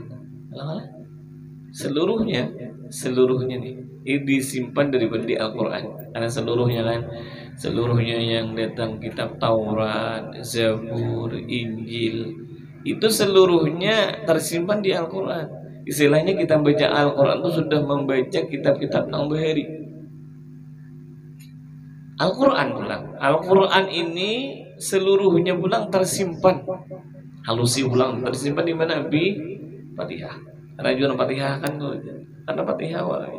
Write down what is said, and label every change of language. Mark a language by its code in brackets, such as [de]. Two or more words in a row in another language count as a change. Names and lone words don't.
[id] Seluruhnya nih ini disimpan daripada di Al-Quran. Karena seluruhnya kan, seluruhnya yang datang kitab Taurat, Zabur, Injil, itu seluruhnya tersimpan di Al-Quran. [bjn] Istilahnya kita baca Al-Quran itu sudah membaca kitab-kitab nang bahari. Al-Quran pulang. Al-Quran ini seluruhnya pulang tersimpan. Halusi pulang tersimpan di mana? Di Fatihah. Rajuan Fatihah kan karena Fatihah awalnya.